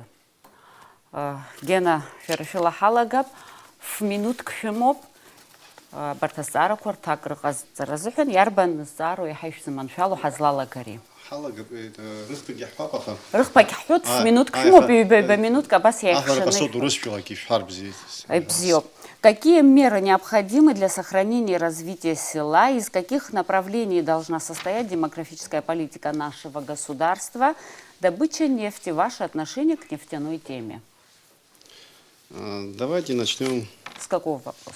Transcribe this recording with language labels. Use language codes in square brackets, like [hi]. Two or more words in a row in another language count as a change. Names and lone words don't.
[ab] Гена, шәара шәылаҳалагап, ф-минуҭк шәымоуп абарҭ азҵаарақәа рҭак рыҟазҵара азыҳәан, иарбан зҵаароу иаҳа ишәзыманшәалоу ҳазлалагари? Рыхԥагь ҳҳәоит, ф-минуҭк шәымоуп, ҩба минуҭк абас иаиҳәшаны. Бзиоуп. [ru] Какие меры необходимы для сохранения и развития села? Из каких направлений должна состоять демографическая политика нашего государства? Добыча нефти, ваше отношение к нефтяной теме? Давайте начнем. С какого вопроса?